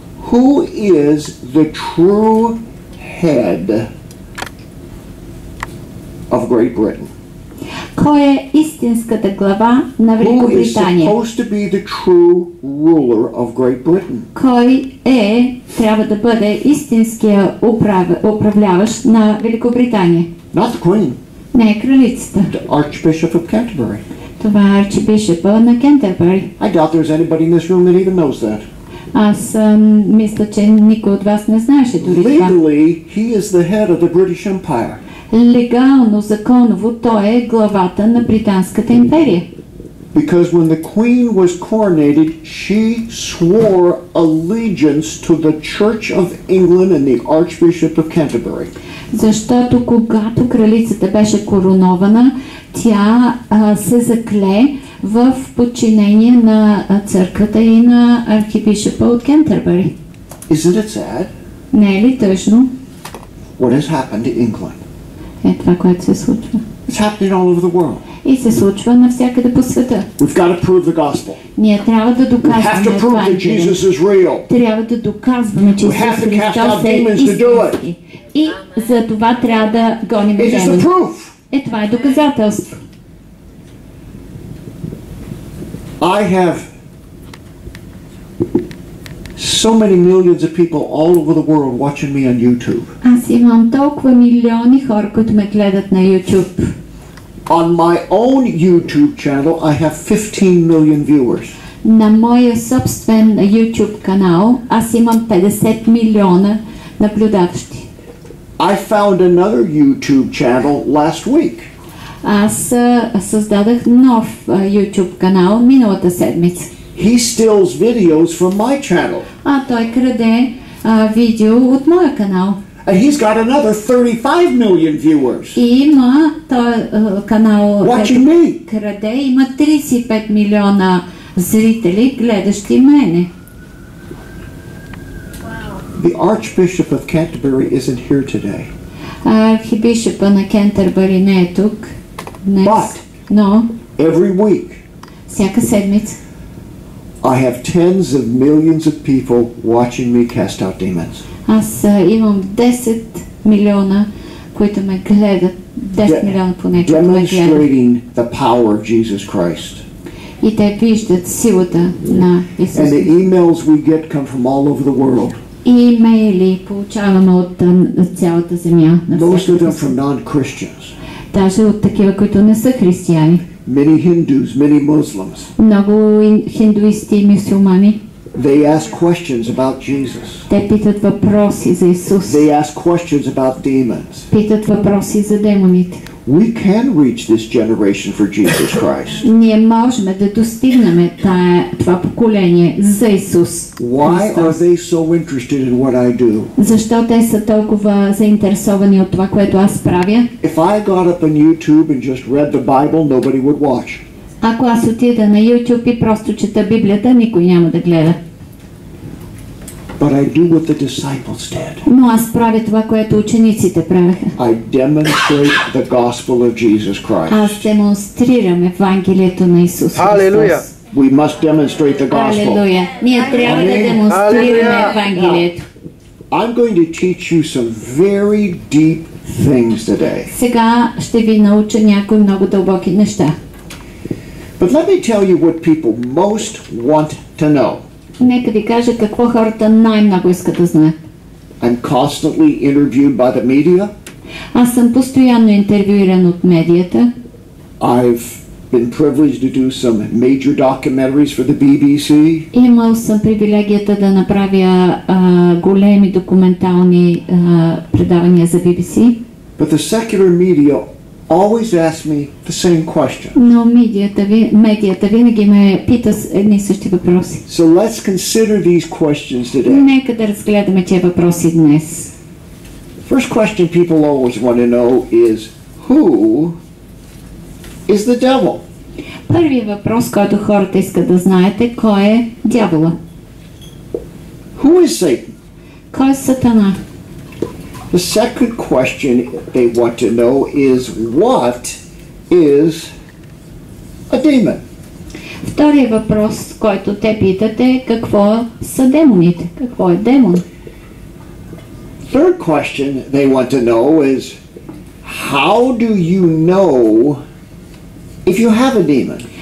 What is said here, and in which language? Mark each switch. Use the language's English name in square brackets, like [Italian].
[English] Who is the true head of Great Britain? [Bulgarian] Кой е истинската глава на Великобритания? [English] Who is supposed to be the true ruler of Great Britain? [Bulgarian] Кой трябва да бъде истинския управляващ на Великобритания? [English] Not the Queen. [Bulgarian] Не е кралицата. [English] The Archbishop of Canterbury. [Bulgarian] Това е архибишепа на Кентербъри. [English] I doubt there's anybody in this room that even knows that. [Bulgarian] Аз мисля, че никой от вас не знаеше дори това. [English] Legally, he is the head of the British Empire. [Bulgarian] Легално, законово, той е главата на Британската империя. [English] Because when the queen was coronated, she swore allegiance to the Church of England and the Archbishop of Canterbury. [Bulgarian] Защото когато кралицата беше коронована, тя се закле в подчинение на църквата и на архибишопа от Кентербъри. [English] Isn't it sad? [Bulgarian] Не е ли тъжно? [English] What has happened to England? [Bulgarian] Е това, което се случва. [English] It's happening all over the world. [Bulgarian] И се случва навсякъде по света. [English] We've got to prove the gospel. [Bulgarian] Ние трябва да доказваме Евангелието. Трябва да доказваме, че Исус Христос е истински. И за това трябва да гоним демони. Е, това е доказателство. [English] I have so many millions of people all over the world watching me on YouTube. [Bulgarian] Аз имам толкова милиони хора, които ме гледат на YouTube. [English] On my own YouTube channel, I have 15 million viewers. [Bulgarian] На моя собствен YouTube канал аз имам 50 милиона наблюдаващи. [English] I found another YouTube channel last week. [Bulgarian] Аз създадах нов YouTube канал миналата седмица. [English] He steals videos from my channel. [Bulgarian] Той краде видео от моя канал. [English] And he's got another 35 million viewers. [Bulgarian] И има този канал, [English] watching me. [Bulgarian] Краде, има 35 милиона зрители, гледащи мене. [English] The Archbishop of Canterbury isn't here today. [Bulgarian] Архибишопа на Кентербъри не е тук днес. Но [English] every week, [Bulgarian] всяка седмица, [English] I have tens of millions of people watching me cast out demons. [Bulgarian] Аз имам 10 милиона, които ме гледат, 10 милиона поне, които ме гледат. [English] Demonstrating the power of Jesus Christ. [Bulgarian] И те виждат силата на Исус. [English] And the emails we get come from all over the world. [Bulgarian] И имейли получаваме от цялата земя. [English] Most of them from non-Christians. [Bulgarian] Даже от такива, които не са християни. [English] Many Hindus, many Muslims. [Bulgarian] Много хиндуисти и мюсюлмани. [English] They ask questions about Jesus. [Bulgarian] Те питат въпроси за Исус. [English] They ask questions about demons. [Bulgarian] Питат въпроси за демоните. [English] We can reach this generation for Jesus Christ. [Bulgarian] Ние можем да достигнем това поколение за Исус. [English] Why are they so interested in what I do? [Bulgarian] Защо те са толкова заинтересовани от това, което аз правя? [English] If I got up on YouTube and just read the Bible, nobody would watch. [Bulgarian] Ако аз отида на YouTube и просто чета Библията, никой няма да гледа. [English] But I do what the disciples did. [Bulgarian] Но аз правя това, което учениците правеха. [English] I demonstrate the gospel of Jesus Christ. [Bulgarian] Аз демонстрирам Евангелието на Исус Христос. [English] We must demonstrate the gospel. [Bulgarian] Алелуя. Ние трябва да демонстрираме Евангелието. [English] I'm going to teach you some very deep things today. [Bulgarian] Сега ще ви науча някои много дълбоки неща. [English] But let me tell you what people most want to know. [Bulgarian] Нека ви кажа какво хората най-много искат да знаят. [English] I'm constantly interviewed by the media. [Bulgarian] Аз съм постоянно интервюиран от медията. [English] I've been privileged to do some major documentaries for the BBC. [Bulgarian] Имал съм привилегията да направя големи документални предавания за BBC. [English] But the secular media always ask me the same question. [Bulgarian] Но медията винаги ме пита едни и същи въпроси. [English] So let's consider these questions today. [Bulgarian] Нека да разгледаме тези въпроси днес. [English] First question people always want to know is who is the devil? [Bulgarian] Първият въпрос, който хората искат да знаят е кой е дявола. [English] Who is Satan? [Bulgarian] Кой е Сатана? [English] The second question they want to know is what is a demon? [Bulgarian] Вторият въпрос, който те питат е какво са демоните? Какво е демон? [English] Third question they want to know is how do you know if you have a demon?